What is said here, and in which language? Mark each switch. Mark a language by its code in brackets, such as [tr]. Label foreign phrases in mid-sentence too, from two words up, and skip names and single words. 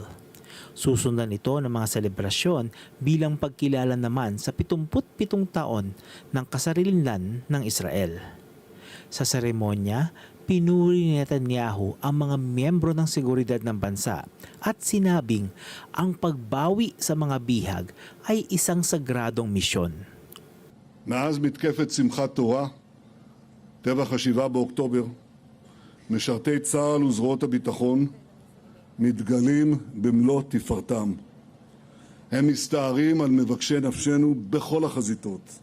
[tl] Susundan ito ng mga selebrasyon bilang pagkilala naman sa 77 taon ng kasarilan ng Israel. Sa seremonya, pinuri ni Netanyahu ang mga miyembro ng seguridad ng bansa at sinabing ang pagbawi sa mga bihag ay isang sagradong misyon. [he] מאז מתקפת שמחת תורה, טבח ה-7 באוקטובר, משרתי צה"ל וזרועות הביטחון מתגלים במלוא תפארתם. הם מסתערים על מבקשי נפשנו בכל החזיתות.